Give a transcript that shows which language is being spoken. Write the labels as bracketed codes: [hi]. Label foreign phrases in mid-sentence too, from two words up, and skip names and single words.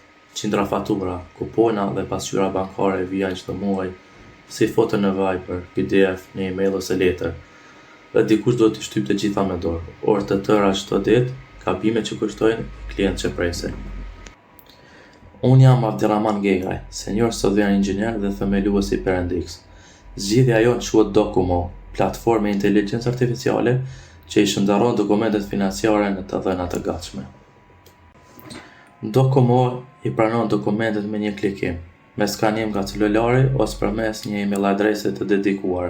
[sq] Qindra fatura, kupona dhe pasqyra bankare vijnë çdo muaj, si foto në Viber, PDF, në email ose letër. Dhe dikush duhet t'i shtypë të gjitha me dorë. Orë të tëra çdo ditë, gabime që kushtojnë, klient që presin. Unë jam Abdirahman Gegaj, [en] senior software engineer [sq] dhe themelues i Perendix. Zgjidhja jonë quhet Dokumo, platformë inteligjencë artificiale që i shëndaron dokumentet financiare në të dhëna të gatshme. Dokumo i pranon dokumentet me një klikim, me skanim nga celulari ose përmes një email adrese të dedikuar.